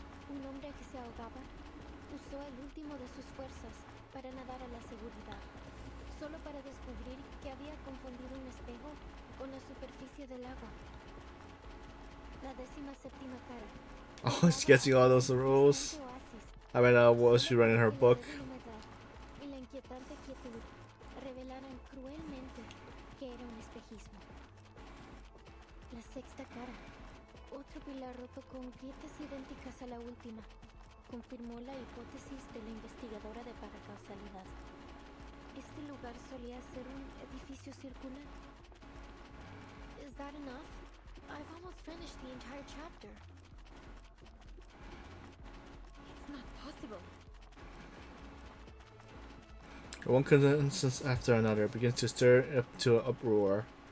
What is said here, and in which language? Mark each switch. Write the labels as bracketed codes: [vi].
[es] Un hombre que se ahogaba usó el último de sus fuerzas para nadar a la seguridad, solo para descubrir que había confundido un espejo con la superficie del agua. La 17ª cara. [en] Oh, she's guessing all those rules. I mean, what was she writing in her book? [es] Y la inquietante quietud revelaron cruelmente que era un espejismo. La 6ª cara. Otro pilar roto con grietas idénticas a la última. Confirmó la hipótesis de la investigadora de paracausalidad. Este lugar solía ser un edificio circular. [en] Is that enough? I've almost finished the entire chapter. It's not possible. One coincidence after another begins to stir up to an uproar.